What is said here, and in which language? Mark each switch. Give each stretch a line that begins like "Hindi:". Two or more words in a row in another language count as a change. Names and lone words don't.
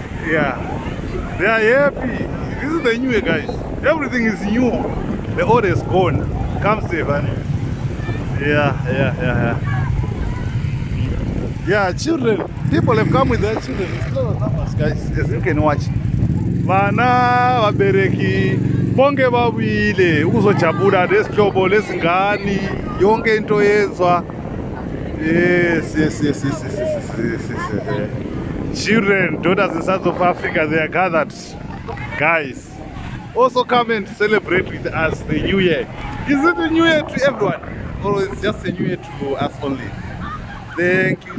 English: Yeah. They are happy. This is the new year, guys. Everything is new. The old is gone. Come safe, honey. Yeah, children. People have come with their children. It's a lot of numbers, guys. As you can watch.
Shona: Vana vabereki
North Ndebele: bonke babuyile ukuzojabula lesihlobo lesingani yonke into yezwa.
English: Yes. Children, daughters in South of Africa, they are gathered. Guys, also come and celebrate with us the new year. Is it a new year to everyone? Or it's just a new year to us only?